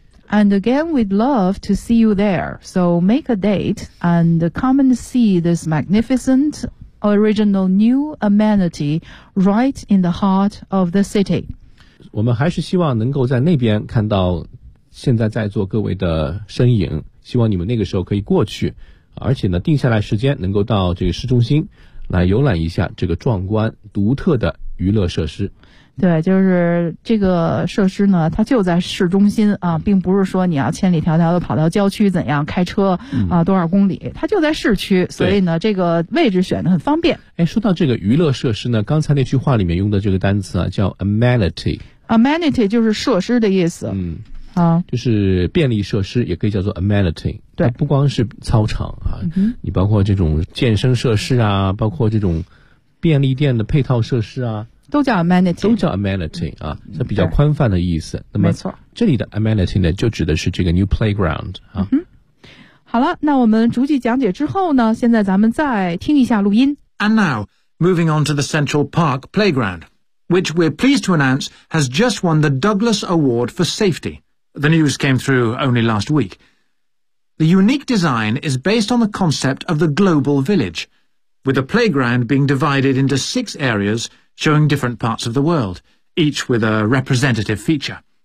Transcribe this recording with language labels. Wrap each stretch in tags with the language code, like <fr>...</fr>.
<en>And again we'd love to see you there. So make a date and come and see this magnificent original new amenity right in the heart of the city.</en> <zh>我们还是希望能够在那边看到现在在座各位的身影，希望你们那个时候可以过去，而且呢定下来时间能够到这个市中心来游览一下这个壮观独特的娱乐设施。对，就是这个设施呢它就在市中心啊，并不是说你要千里迢迢的跑到郊区怎样开车啊多少公里，它就在市区，所以呢这个位置选得很方便。哎，说到这个娱乐设施呢，刚才那句话里面用的这个单词啊叫 amenity。 amenity 就是设施的意思。就是便利设施也可以叫做 amenity。对，不光是操场啊，你包括这种健身设施啊，包括这种便利店的配套设施啊，都叫 amenity，都叫 amenity 啊，这比较宽泛的意思。那么没错，这里的 amenity 呢就指的是这个</zh> <en>new playground</en> <zh>啊。好了，那我们逐句讲解之后呢，现在咱们再听一下录音。</zh> <en>And now moving on to the Central Park Playground which we're pleased to announce has just won the Douglas Award for Safety。 The news came through only last week. The unique design is based on the concept of the global village, with a playground being divided into 6 areas showing different parts of the world, each with a representative feature.</en>